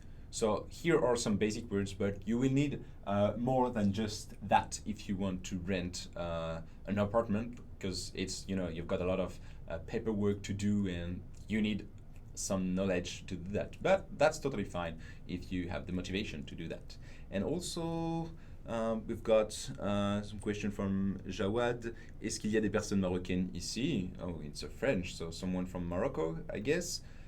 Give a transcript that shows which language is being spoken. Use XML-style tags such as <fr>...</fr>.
<en>So here are some basic words, but you will need more than just that if you want to rent an apartment, because it's, you know, you've got a lot of paperwork to do and you need some knowledge to do that. But that's totally fine if you have the motivation to do that. And also, we've got some question from Jawad.</en> <fr>Est-ce qu'il y a des personnes marocaines ici?</fr> <en>Oh, it's a French, so someone from Morocco, I guess.</en>